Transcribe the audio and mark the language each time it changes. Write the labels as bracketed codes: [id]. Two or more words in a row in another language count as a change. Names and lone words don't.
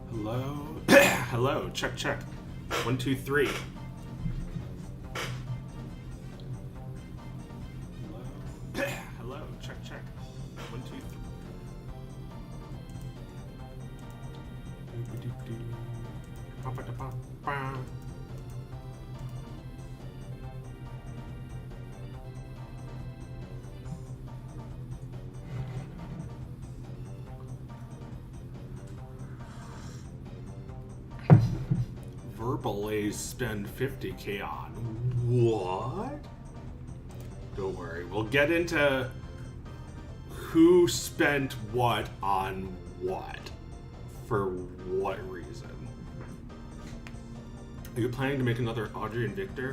[en] Hello? Hello, check, check. 1, 2, 3. Hello? Hello, check, check. 1, 2, 3. Ba-ba-da-ba-ba. Verbalase spend 50k on. What? Don't worry, we'll get into who spent what on what. For what reason? Are you planning to make another Audrey and Victor?